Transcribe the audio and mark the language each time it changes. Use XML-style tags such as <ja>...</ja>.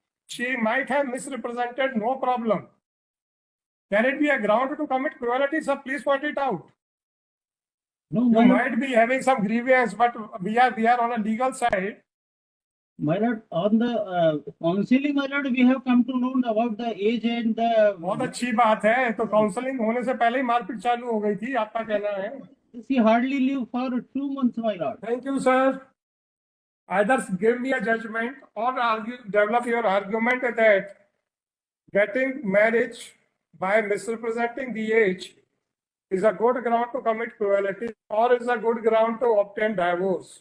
<en>She might have misrepresented, no problem. Can it be a ground to commit cruelty, sir? Please point it out. No, you might be having some grievance, but we are on a legal side. My lord, on the counseling, my lord, we have come to know about the age and the.</en> <hi>बहुत अच्छी बात है, तो counselling होने से पहले ही मारपीट चालू हो गई थी, आपका कहना है?</hi> <en>She hardly lived for 2 months, my lord. Thank you, sir. Either give me a judgment or develop your argument that getting marriage by misrepresenting the age is a good ground to commit cruelty, or is a good ground to obtain divorce.</en>